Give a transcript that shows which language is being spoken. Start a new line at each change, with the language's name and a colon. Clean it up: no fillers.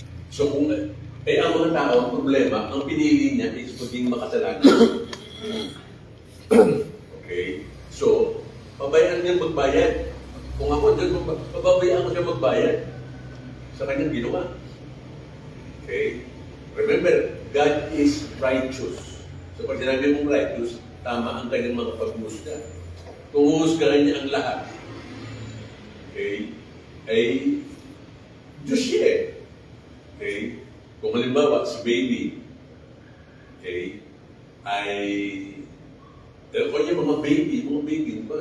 Filipino: So kung ang mga tao, ang problema, ang pinili niya is maging makasalanan. Okay? So, pabayaan niya magbayad. Kung ako, pababayaan ko siya magbayad sa kanyang ginawa. Okay?
English: Remember, God is righteous.
Filipino: So, pag sinabi mong righteous, tama ang kanyang mga pagmusga. Kung humusgahan niya ang lahat, okay, ay Diyos siya. Okay? Kung halimbawa, si baby, okay, ay kung niya mga baby, di ba?